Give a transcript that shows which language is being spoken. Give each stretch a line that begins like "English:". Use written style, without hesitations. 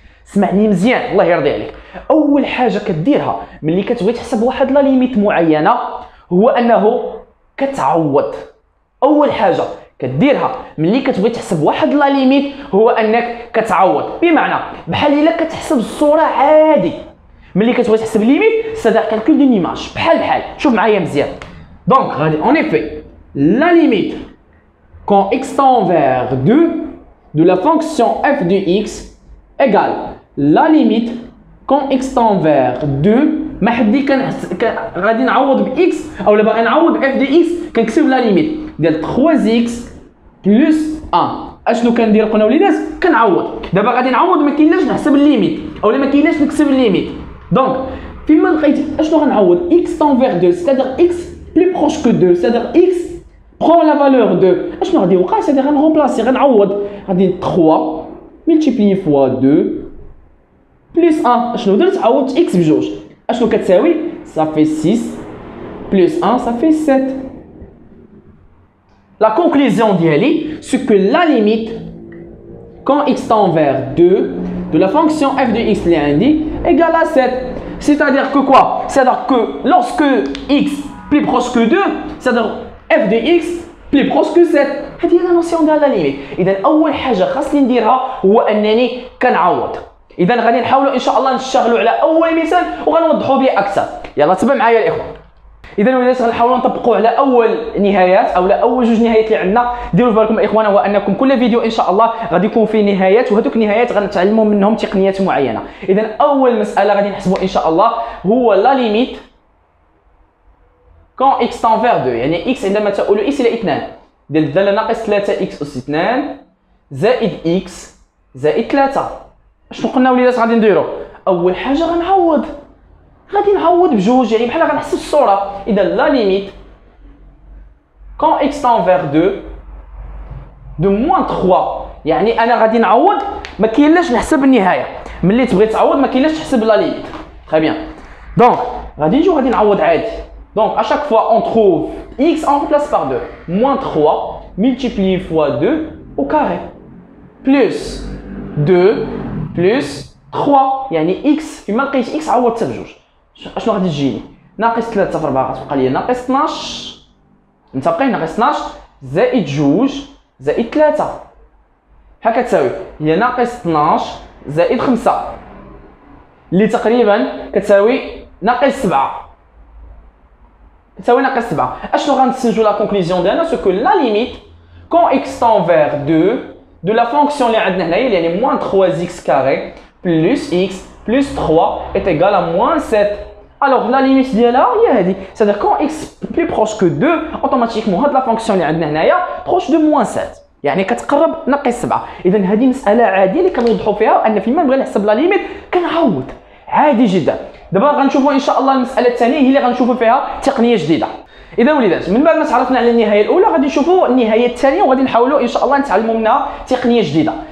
Arabic: اسمعني مزيان الله يرضي عليك. اول حاجه كديرها ملي كتبغي تحسب واحد لا ليميت معينه هو انه كتعوض. اول حاجه كديرها ملي كتبغي تحسب واحد لا ليميت هو انك كتعوض، بمعنى بحال الا كتحسب الصوره عادي. ملي كتبغي تحسب ليميت سادير كالكول دون ايماج، بحال شوف معايا مزيان. دونك غادي
French: اون ايفي لا ليميت quand x tend vers 2 de la fonction f de x égale la limite quand x tend vers 2.
Arabic: ما حدي غادي نعوض ب x او باغي نعوض ب f de x كنكتب لا ليميت ديال 3x بلس 1. اشنو كندير قلنا وليدات؟ كنعوض. دابا غادي نعوض، ما كاينلاش نحسب الليميت اولا ما كاينلاش نكتب الليميت. دونك فيما لقيت اشنو غنعوض؟
French: x tend vers 2 c'est-à-dire x plus proche que 2 c'est-à-dire x prend la valeur 2.
Arabic: اشنو غادي يوقع؟
French: c'est-à-dire
Arabic: غنرومبلاسي، غنعوض، غادي
French: 3 multiplié fois 2 plus 1.
Arabic: اشنو درت؟ عوضت x بجوج، اشنو كتساوي؟
French: ça fait 6 plus 1 ça fait 7. La conclusion d'Yali, c'est que la limite, quand x tend vers 2, de la fonction f de x égale à 7. C'est-à-dire que quoi? C'est-à-dire que lorsque x plus proche que 2, c'est-à-dire f de x plus proche que 7.
Arabic: هذه هي
French: la notion de la limite.
Arabic: إذا أول حاجة خاصني نديرها هو أنني كنعوض. إذا غادي نحاولوا إن شاء الله نشتغلوا على أول مثال وغنوضحوا به أكثر. يلا تبع معايا الإخوة. اذا وليدات غنحاولوا نطبقوا على اول نهايات او لا اول جوج نهايات اللي عندنا. ديروا في بالكم اخوانا هو انكم كل فيديو ان شاء الله غادي يكون فيه نهايات، وهذوك النهايات غنتعلموا منهم تقنيات معينه. اذا اول مساله غادي نحسبوا ان شاء الله هو لا ليميت
French: quand x tend vers 2،
Arabic: يعني x عندما تؤول x الى 2 ديال الداله ناقص 3x اس 2 زائد x زائد 3. شنو قلنا وليدات غادي نديروا؟ اول حاجه غادي نعوض بجوج، يعني بحال غنحسب الصوره. اذا لا ليميت
French: quand x tend vers 2 de moins 3،
Arabic: يعني انا غادي نعوض، ما كاينلاش نحسب النهايه. ملي تبغي تعوض ما كاينلاش تحسب لا ليميت. تري بيان. دونك غادي نجيو غادي نعوض عادي. دونك
French: à chaque fois on trouve x on remplace par 2 moins 3 multiplié fois 2 au carré plus 2 plus 3،
Arabic: يعني x فيما لقيت x عوضتها بجوج. اشنو غادي تجيني؟ ناقص 3 في 4 غتبقى لي ناقص 12، نتبقى ناقص 12 زائد جوج زائد 3. ها كتساوي هي ناقص 12 زائد 5 اللي تقريبا كتساوي ناقص 7. اشنو غنستنتجوا لا كونكلوزيون ديالنا؟ سو كو لا ليميت
French: quand x tend vers 2 de la fonction
Arabic: اللي عندنا هنايا يعني
French: moins 3x carré plus x plus 3 est égal à moins 7. Alors la limite
Arabic: ديالها هي هذه،
French: c'est-à-dire quand x plus proche que 2 automatiquement
Arabic: هاد لا فونكسيون اللي عندنا هنايا
French: proche de moins 7،
Arabic: يعني كتقرب ناقص 7. اذا هذه مساله عاديه اللي كنوضحوا فيها ان فيما نبغي نحسب لا ليميت كنعوض عادي جدا. دابا غنشوفوا ان شاء الله المساله الثانيه هي اللي غنشوفوا فيها تقنيه جديده. اذا وليدات من بعد ما تعرفنا على النهايه الاولى غادي نشوفوا النهايه الثانيه وغادي نحاولوا ان شاء الله نتعلموا منها تقنيه جديده.